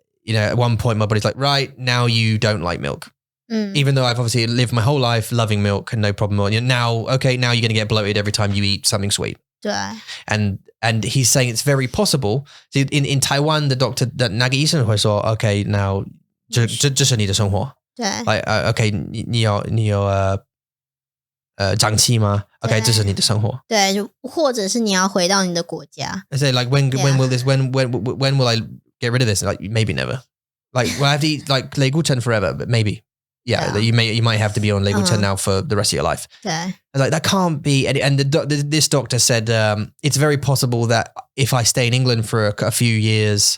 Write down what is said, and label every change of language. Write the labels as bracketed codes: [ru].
[en] you know, at one point my body's like, right, now you don't like milk. Even though I've obviously lived my whole life loving milk and no problem. Now you're going to get bloated every time you eat something sweet. [zh] 对 [en] And he's saying it's very possible. So in Taiwan, the doctor, [zh] 那个医生会说 [en] okay, now [zh] 这是你的生活。对 Like, okay, 你有胀气吗？ Okay, 这是你的生活。对，或者是你要回到你的国家。 [en] I say like when will I get rid of this? Like maybe never. Like will I have to eat like 类固醇 forever? But maybe. Yeah, you might have to be on 类固醇 now for the rest of your life. [zh] 对 [en] Like that can't be. And this doctor said it's very possible that if I stay in England for a few years